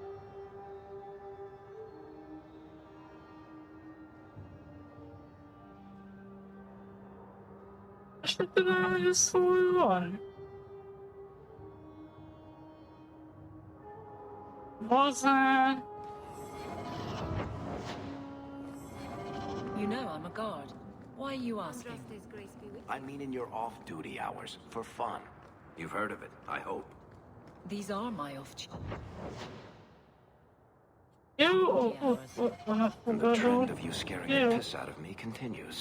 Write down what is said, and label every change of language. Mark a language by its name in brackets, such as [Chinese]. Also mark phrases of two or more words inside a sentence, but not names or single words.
[Hungarian] Most nem tudom, hogy ez hol van. Bazár. [English] You know I'm a guard. Why are you asking? I mean in your off-duty hours, for fun. You've heard of it, I hope. These are my off. And the trend of you scaring the piss out of me continues.